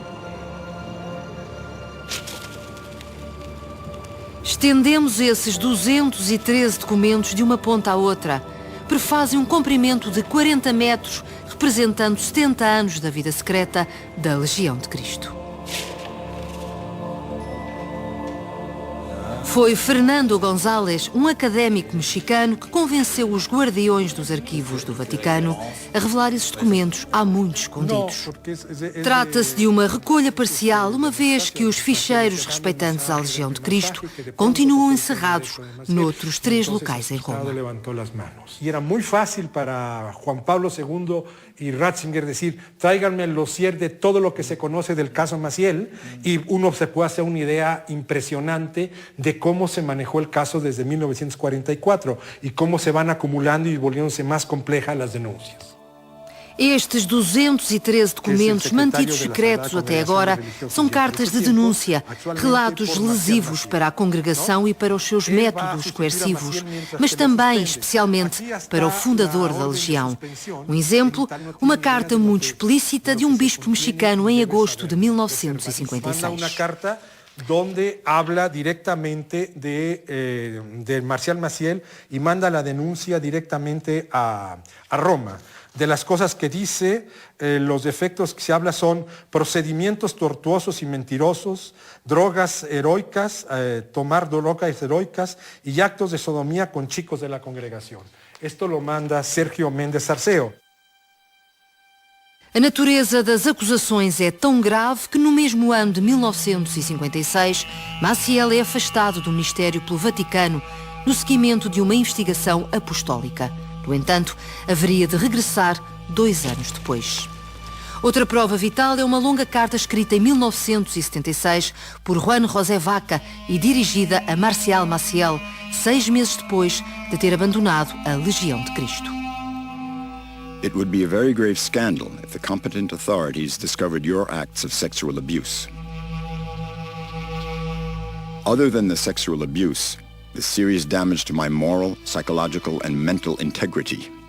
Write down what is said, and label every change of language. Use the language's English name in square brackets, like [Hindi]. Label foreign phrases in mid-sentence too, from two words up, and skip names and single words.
[Portuguese] Estendemos esses 213 documentos de uma ponta à outra. Prefazem um comprimento de 40 metros, representando 70 anos da vida secreta da Legião de Cristo. Foi Fernando González, um académico mexicano, que convenceu os guardiões dos arquivos do Vaticano a revelar esses documentos há muito escondidos. Trata-se de uma recolha parcial, uma vez que os ficheiros respeitantes à Legião de Cristo continuam encerrados noutros 3 locais em Roma. [Spanish] Y era muy fácil para Juan Pablo II y Ratzinger decir, tráiganme el dossier de todo lo que se conoce del caso Maciel, y uno se puede hacer una idea impresionante de cómo se manejó el caso desde 1944 y cómo se van acumulando y volviéndose más complejas las denuncias. [Portuguese] Estes 213 documentos mantidos secretos até agora são cartas de denúncia, relatos lesivos para a congregação e para os seus métodos coercivos, mas também, especialmente, para o fundador da Legião. Um exemplo, uma carta muito explícita de um bispo mexicano em agosto de 1956. [Spanish] Donde habla directamente de Marcial Maciel y manda la denuncia directamente a Roma. De las cosas que dice, los defectos que se habla son procedimientos tortuosos y mentirosos, drogas heroicas, tomar drogas heroicas y actos de sodomía con chicos de la congregación. Esto lo manda Sergio Méndez Arceo. [Portuguese] A natureza das acusações é tão grave que no mesmo ano de 1956, Maciel é afastado do ministério pelo Vaticano no seguimento de uma investigação apostólica. No entanto, haveria de regressar 2 anos depois. Outra prova vital é uma longa carta escrita em 1976 por Juan José Vaca e dirigida a Marcial Maciel, 6 meses depois de ter abandonado a Legião de Cristo. [English] It would be a very grave scandal if the competent authorities discovered your acts of sexual abuse. Other than the sexual abuse, the serious damage to my moral, psychological, and mental integrity.